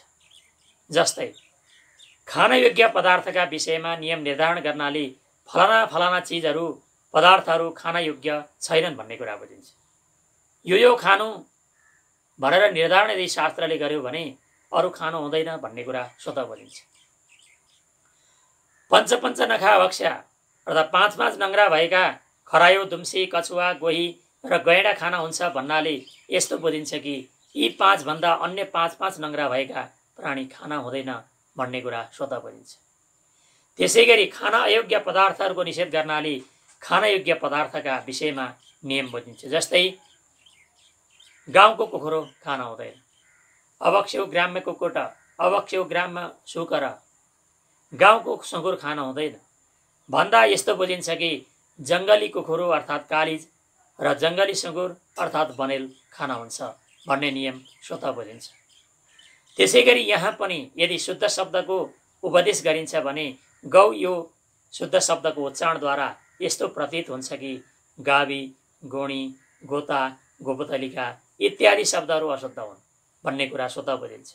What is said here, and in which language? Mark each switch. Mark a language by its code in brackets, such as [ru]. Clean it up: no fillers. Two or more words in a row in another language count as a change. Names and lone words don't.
[ne] जस्तै खानयोग्य पदार्थका विषयमा नियम निर्धारण गर्नाले फलाना फलाना चिजहरू पदार्थहरू खानयोग्य छैनन् भन्ने कुरा बुझिन्छ। यो खानु भनेर निर्धारण यदि शास्त्रले गर्यो भने अरू खानु हुँदैन भन्ने कुरा स्वतः बुझिन्छ। [sa] पंच पंच नखा भक्ष्या [ne] अर्थात् पाँच पाँच नङ्ग्रा भएका खरायो दुम्सी कछुवा गोही र गैँडा खाना हुन्छ भन्नाले यस्तो बुझिन्छ कि यी पाँच भन्दा अन्य पाँच पाँच नङ्ग्रा भएका प्राणी खाना हुँदैन भन्ने कुरा स्वतः बुझिन्छ। त्यसैगरी खाना अयोग्य पदार्थहरूको निषेध गर्नाले खानयोग्य पदार्थका विषयमा नियम बुझिन्छ। जस्तै गाउँको कुखुरो खान हुँदैन, [sa] अभक्ष्यो ग्राम्य कुकुट अभक्ष्यो ग्राम्य सुकर, [ne] गाउँको सुँगुर खान हुँदैन भन्दा यस्तो बुझिन्छ कि जङ्गली कुखुरो अर्थात् कालिज र जङ्गली सुँगुर अर्थात् बनेल खाना हुन्छ भन्ने नियम स्वतः बुझिन्छ। त्यसैगरी यहाँ पनि यदि शुद्ध शब्दको उपदेश गरिन्छ भने गौ यो शुद्ध शब्दको उच्चारणद्वारा यस्तो प्रतीत हुन्छ कि गावी गोणी गोता गोपतलिका इत्यादि शब्दहरू अशुद्ध हुन् भन्ने कुरा स्वतः बुझिन्छ।